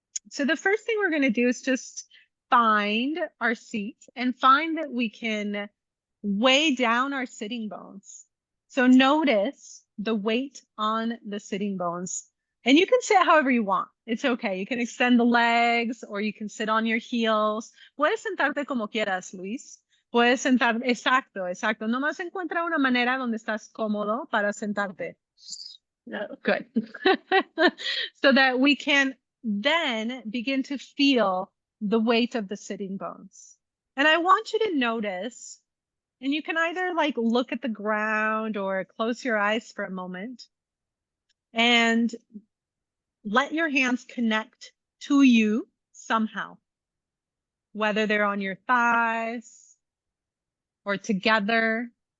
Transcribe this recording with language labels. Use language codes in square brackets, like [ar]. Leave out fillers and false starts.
[en] So the first thing we're going to do is just find our seat and find that we can weigh down our sitting bones. So notice the weight on the sitting bones. And you can sit however you want. It's okay. You can extend the legs or you can sit on your heels. [es] Puedes sentarte como quieras, Luis. Puedes sentar, exacto. Nomás encuentra una manera donde estás cómodo para sentarte. [en] Good. So that we can then begin to feel the weight of the sitting bones. And I want you to notice, and you can either like look at the ground or close your eyes for a moment and let your hands connect to you somehow, whether they're on your thighs or together.